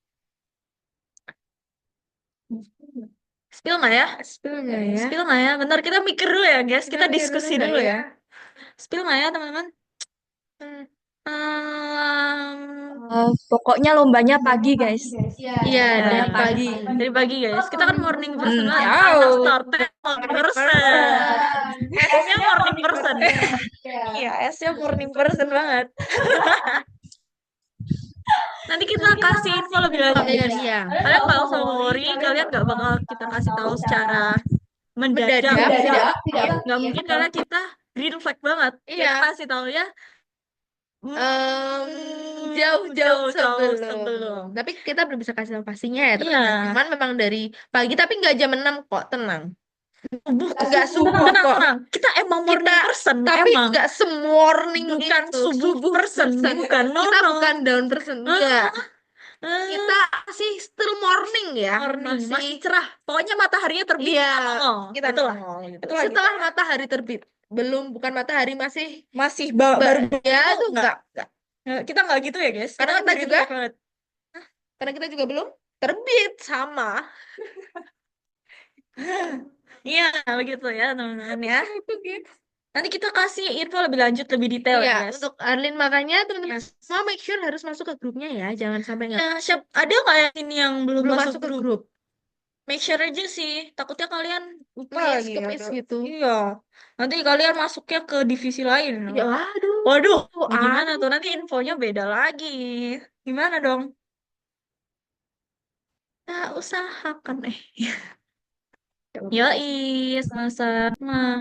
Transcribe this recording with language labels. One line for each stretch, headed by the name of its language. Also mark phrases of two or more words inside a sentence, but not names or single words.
Indonesian: Spill nggak ya? Spill nggak ya? Spill nggak ya? Bentar, kita mikir dulu ya, guys. Kita mikir diskusi nggak dulu ya? ya. Spill nggak ya, teman-teman? Hmm, Pokoknya lombanya pagi, guys. Iya, Ya, dari pagi. dari pagi, guys. Kita kan
English: morning person
Indonesian: banget. Oh. Anak starter
English: morning person.
Indonesian: S-nya
English: morning person.
Indonesian: Iya, S-nya
English: morning person
Indonesian: banget. Nanti kita kasih info lebih lanjut. Iya. Kalian nggak usah worry, kalian nggak bakal kita kasih tahu secara mendadak. Mendadak, tidak. Nggak mungkin karena kita
English: green flag
Indonesian: banget. Iya. Kita kasih tahu ya Jauh-jauh jauh-jauh sebelum. Tapi kita belum bisa kasih tahu pastinya ya, Iya. teman-teman. Cuman memang dari pagi, tapi nggak jam 6 kok, tenang. Subuh tuh. Nggak subuh Tenang, kok. tenang. Kita emang
English: morning person,
Indonesian: Tapi emang. nggak semorning Bukan itu. subuh person, bukan. No, Kita no. bukan
English: down person,
Indonesian: enggak. Kita sih
English: still morning
Indonesian: ya. Morning, masih cerah. Pokoknya mataharinya terbit. Iya, Kita itulah. nongol gitu. Setelah matahari terbit. Bukan matahari, masih baru ya itu enggak. kita nggak gitu ya, guys. Karena Kita kita green juga flag banget. Karena kita juga belum terbit sama. Iya, begitu ya, teman-teman ya. Itu gitu. Nanti kita kasih info lebih lanjut, lebih detail Iya, ya, guys. untuk Arlin makanya teman-teman semua
English: make sure
Indonesian: harus masuk ke grupnya ya, jangan sampai nggak Nah, ada nggak yang ini yang belum masuk ke grup? grup.
English: Make sure
Indonesian: aja sih. Takutnya kalian lupa lagi. Kemis gitu. Iya. Nanti kalian masuknya ke divisi lain. Ya, waduh. Waduh, gimana tuh? Nanti infonya beda lagi. Gimana dong? Nah, usahakan Yoi, sama-sama.